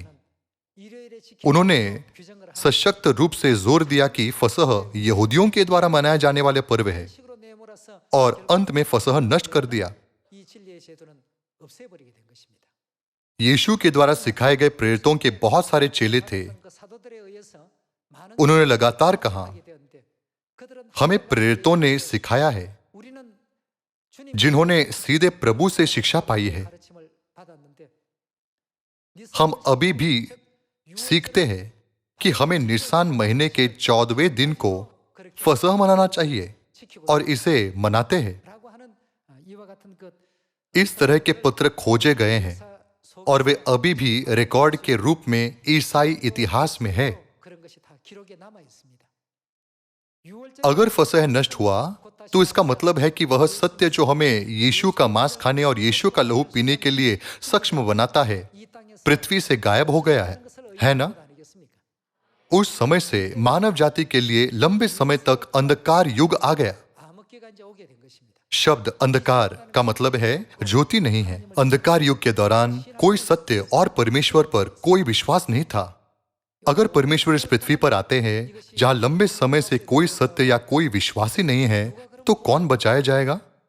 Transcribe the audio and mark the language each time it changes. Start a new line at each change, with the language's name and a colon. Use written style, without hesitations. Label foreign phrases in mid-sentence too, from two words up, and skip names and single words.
Hindi: उन्होंने सशक्त रूप से जोर दिया कि फसह यहूदियों के द्वारा मनाया जाने वाले पर्व है, और अंत में फसह नष्ट कर दिया। यीशु के द्वारा सिखाए गए प्रेरितों के बहुत सारे चेले थे।
Korean: 그 사도들에 의해서 많은
Hindi: उन्होंने लगातार कहा,
Korean: 하게 되었는데 그들은
Hindi: हमें प्रेरितों ने सिखाया है,
Korean: 우리는 주님
Hindi: जिन्होंने सीधे प्रभु से शिक्षा पाई है।
Korean: 가르침을 받았는데
Hindi: हम अभी भी सीखते हैं कि हमें निसान महीने के 14वें दिन को फसह मनाना चाहिए और इसे मनाते हैं।
Korean: 라고 하는 이와 같은 그
Hindi: इस तरह के पत्र खोजे गए हैं
Korean: 속
Hindi: और वे अभी भी रिकॉर्ड के रूप में ईसाई इतिहास में है।
Korean: 그런 것이 다 기록에 남아 있습니다.
Hindi: अगर फसह नष्ट हुआ तो इसका मतलब है कि वह सत्य जो हमें यीशु का मांस खाने और यीशु का लहू पीने के लिए सक्षम बनाता है
Korean: 이 땅에서
Hindi: पृथ्वी से गायब हो गया है ना?
Korean: 아니겠습니까?
Hindi: उस समय से मानव जाति के लिए लंबे समय तक अंधकार युग आ गया।
Korean: 암흑기가 이제 오게 된 것입니다.
Hindi: शब्द अंधकार का मतलब है ज्योति नहीं है। अंधकार युग के दौरान कोई सत्य और परमेश्वर पर कोई विश्वास नहीं था। अगर परमेश्वर इस पृथ्वी पर आते हैं जहां लंबे समय से कोई सत्य या कोई विश्वासी नहीं है, तो कौन बचाया जाएगा?